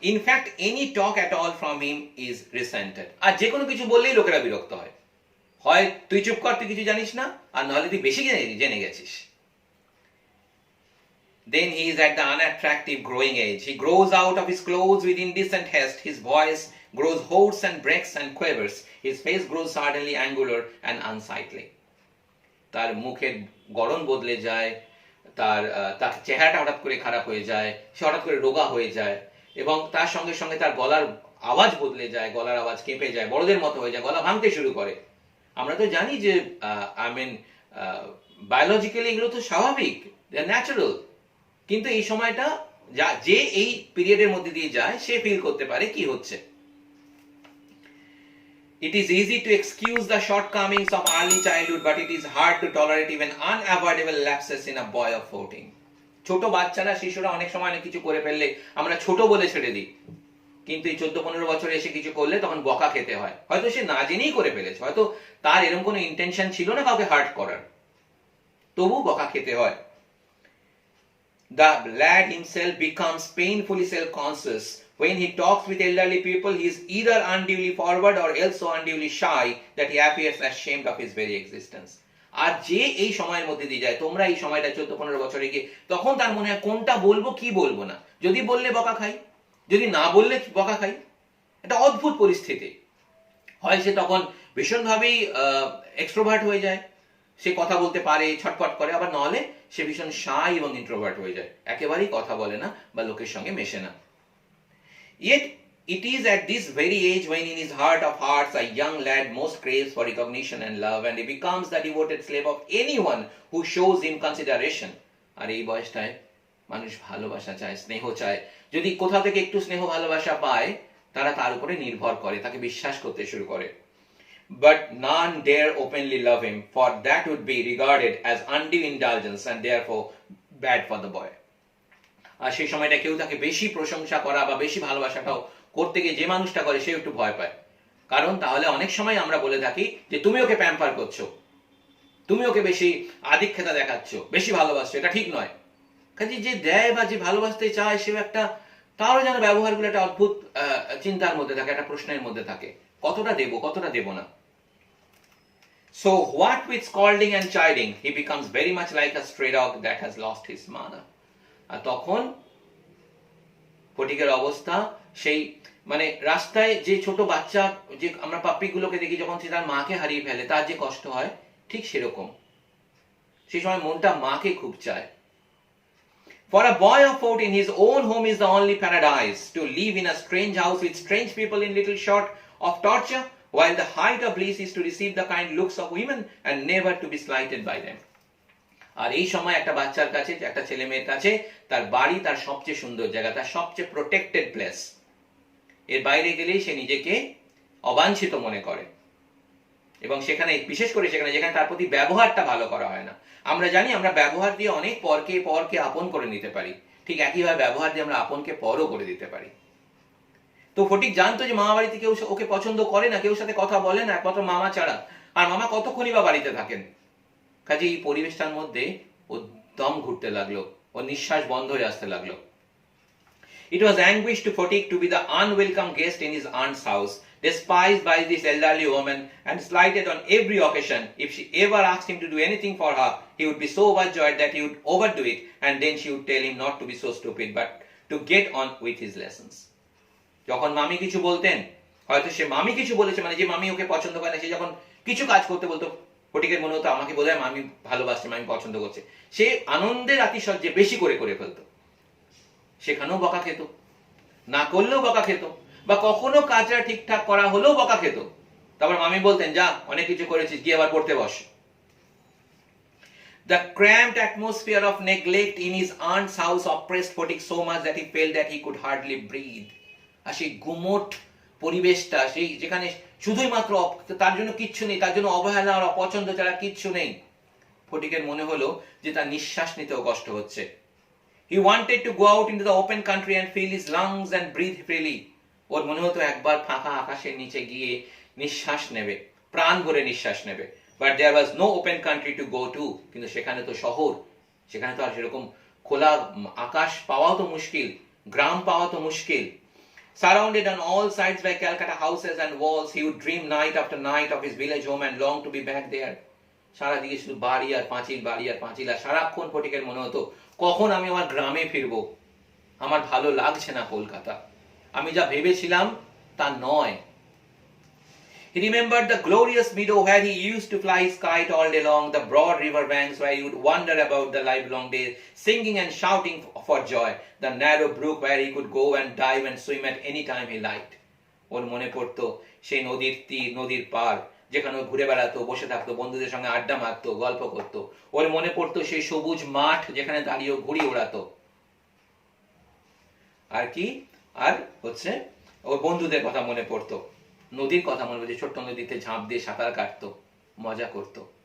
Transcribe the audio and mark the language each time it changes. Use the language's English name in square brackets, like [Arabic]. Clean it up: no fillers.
[English] In fact, any talk at all from him is resented. [Bangla] আর যে কোনো কিছু বললেই লোকেরা বিরক্ত হয়। হয় তুই চুপ কর, তুই কিছু জানিস না, আর নাহলে তুই বেশি জেনে গেছিস। [English] Then he is at the unattractive growing age. He grows out of his clothes with indecent haste. His voice grows hoarse and breaks and quavers. His face grows suddenly angular and unsightly. [Bangla] তার মুখের গড়ন বদলে যায়, তার চেহারাটা হঠাৎ করে খারাপ হয়ে যায়, সে হঠাৎ করে রোগা হয়ে যায়, এবং তার সঙ্গে সঙ্গে তার গলার আওয়াজ বদলে যায়, গলার আওয়াজ কেঁপে যায়, বড়দের মতো হয়ে যায়, গলা ভাঙতে শুরু করে। আমরা তো জানি যে [English] I mean biologically [Bangla] এগুলো তো স্বাভাবিক, ন্যাচারাল, কিন্তু এই সময়টা যে এই পিরিয়ডের মধ্যে দিয়ে যায় সে ফিল করতে পারে কি হচ্ছে। [English] It is easy to excuse the shortcomings of early childhood, but it is hard to tolerate even unavoidable lapses in a boy of 14. [Bangla] ছোট বাচ্চারা, শিশুরা অনেক সময় অনেক কিছু করে ফেললে আমরা ছোট বলে ছেড়ে দিই, কিন্তু এই 14-15 বছরে এসে কিছু করলে তখন বকা খেতে হয়। হয়তো সে না জেনেই করে ফেলেছে, হয়তো তার এরকম কোনো ইন্টেনশন ছিল না কাউকে হার্ট করার, তবু বকা খেতে হয়। [English] The lad himself becomes painfully self-conscious. When he talks with elderly people, he is either unduly forward or else so unduly shy that he appears ashamed of his very existence. [Bangla] আর যে এই সময়ের মধ্যে দিয়ে যায়, তোমরা এই সময়টা 14-15 বছরে গিয়ে, তখন তার মনে হয় কোনটা বলবো কি বলবো না, যদি বললে বকা খাই, যদি না বললে বকা খাই। এটা অদ্ভুত পরিস্থিতি। হয় সে তখন ভীষণভাবেই এক্সট্রোভার্ট হয়ে যায়, সে কথা বলতে পারে, ছটফট করে, আবার নাহলে সে ভীষণ শাই এবং ইন্ট্রোভার্ট হয়ে যায়, একেবারেই কথা বলে না বা লোকের সঙ্গে মেশে না। [English] Yet it is at this very age when in his heart of hearts a young lad most craves for recognition and love, and he becomes the devoted slave of anyone who shows him consideration. [Bangla] আর এই বয়সটায় মানুষ ভালোবাসা চায়, স্নেহ চায়। যদি কোথা থেকে একটু স্নেহ ভালোবাসা পায়, তারা তার উপরে নির্ভর করে, তাকে বিশ্বাস করতে শুরু করে। [English] But none dare openly love him, for that would be regarded as undue indulgence and therefore bad for the boy. [Bangla] আর সেই সময়টা কেউ তাকে বেশি প্রশংসা করা বা বেশি ভালোবাসাটাও করতে গিয়ে যে মানুষটা করে সে একটু ভয় পায়, কারণ তাহলে অনেক সময় আমরা বলে থাকি যে তুমি ওকে প্যাম্পার করছো, তুমি ওকে বেশি আধিক্যতা দেখাচ্ছ, বেশি ভালোবাসছো, এটা ঠিক নয়। কাজে যে দেয় বা যে ভালোবাসতে চায় সেও একটা, তারও যেন ব্যবহারগুলো একটা অদ্ভুত চিন্তার মধ্যে থাকে, একটা প্রশ্নের মধ্যে থাকে, কতটা দেব কতটা দেব না। [English] So what with scolding and chiding, he becomes very much like a stray dog that has lost his manner. [Bangla] আর তখন ফটিকের অবস্থা সেই, মানে রাস্তায় যে ছোট বাচ্চা, যে আমরা পাপ্পিগুলোকে দেখি যখন সে তার মাকে হারিয়ে ফেলে, তার যে কষ্ট হয় ঠিক সেরকম, সেই সময় মনটা মাকে খুব চায়। [English] For a boy of 14, his own home is the only paradise. To live in a strange house with strange people in little short of torture, while the height of bliss is to receive the kind looks of women and never to be slighted by them. [Bangla] আর এই সময় একটা বাচ্চার কাছে, একটা ছেলে মেয়ের কাছে তার বাড়ি তার সবচেয়ে সুন্দর জায়গা, তার সবচেয়ে [English] Protected place. [Bangla] এর বাইরে গেলেই সে নিজেকে অবাঞ্ছিত মনে করে, এবং সেখানে বিশেষ করে সেখানে যেখানে তার প্রতি ব্যবহারটা ভালো করা হয় না। আমরা জানি আমরা ব্যবহার দিয়ে অনেক পরকে আপন করে নিতে পারি, ঠিক একইভাবে ব্যবহার দিয়ে আমরা আপনকে পরও করে দিতে পারি। তো ফটিক জানতো যে মামা বাড়িতে কেউ ওকে পছন্দ করে না, কেউ সাথে কথা বলে না, একমাত্র মামা ছাড়া, আর মামা কতক্ষণই বা বাড়িতে থাকেন। কাজে এই পরিবেশটার মধ্যে ও দম ঘুরতে লাগলো, ও নিঃশ্বাস বন্ধ হয়ে আসতে লাগলো। [English] It was anguish to Photik to be the unwelcome guest in his aunt's house, despised by this elderly woman and slighted on every occasion. If she ever asked him to do anything for her, he would be so overjoyed that he would overdo it, and then she would tell him not to be so stupid but to get on with his lessons. [Bangla] যখন মামি কিছু বলতেন, হয়তো সে মামি কিছু বলেছে, মানে যে মামি ওকে পছন্দ করে না, সে যখন কিছু কাজ করতে বলতো, ফটিকের মনে হতো আমাকে বোধহয় মামি ভালোবাসছে, মামি পছন্দ করছে, সে আনন্দের আতিশয্যে বেশি করে ফেলতো। সেখানেও বকা খেত, না করলেও বকা খেত, বা কখনো কাজটা ঠিকঠাক করা হলেও বকা খেত। তারপর মামি বলতেন, যা অনেক কিছু করেছিস, গিয়ে আবার পড়তে বস। [English] The cramped atmosphere of neglect in his aunt's house oppressed Photik so much that he felt that he could hardly breathe. [Bangla] আর সেই গুমোট পরিবেশটা, সেই যেখানে শুধুই মাত্র তার জন্য কিচ্ছু নেই, তার জন্য অবহেলা আর অপছন্দ ছাড়া কিচ্ছু নেই, ফটিকের মনে হলো যে তার নিঃশ্বাস নিতেও কষ্ট হচ্ছে। [English] He wanted to go out into the open country and fill his lungs and breathe freely. [Bangla] ওর মনে হতো একবার ফাঁকা আকাশের নিচে গিয়ে নিঃশ্বাস নেবে, প্রাণ ভরে নিঃশ্বাস নেবে। [English] But there was no open country to go to. [Bangla] কিন্তু সেখানে তো শহর, সেখানে তো আর সেরকম খোলা আকাশ পাওয়াও তো মুশকিল, গ্রাম পাওয়া তো মুশকিল। [English] Surrounded on all sides by Calcutta houses and walls, he would dream night after night of his village home and long to be back there. [Bangla] সারা দিকে শুধু বাড়ি আর পাঁচিল, বাড়ি আর পাঁচিল, আর সারাক্ষণ ফটিকের মনে হতো কখন আমি আমার গ্রামে ফিরবো, আমার ভালো লাগছে না কলকাতা, আমি যা ভেবেছিলাম তা নয়। [English] He remembered the glorious meadow where he used to fly his kite all day long, the broad river banks where he would wander about the livelong day, singing and shouting for joy, the narrow brook where he could go and dive and swim at any time he liked. [Bangla] ওর মনে পড়তো সেই নদীর তীর, নদীর পার, যেখানে ঘুরে বেড়াতো, বসে থাকতো, বন্ধুদের সঙ্গে আড্ডা মারতো, গল্প করতো। ওর মনে পড়তো সেই সবুজ মাঠ যেখানে দাঁড়িয়ে ঘুড়ি ওড়াতো। আর কি, আর হচ্ছে ওর বন্ধুদের কথা মনে পড়তো, নদীর কথা মনে পড়তো, ছোট্ট নদীতে ঝাঁপ দিয়ে সাঁতার কাটতো, মজা করতো।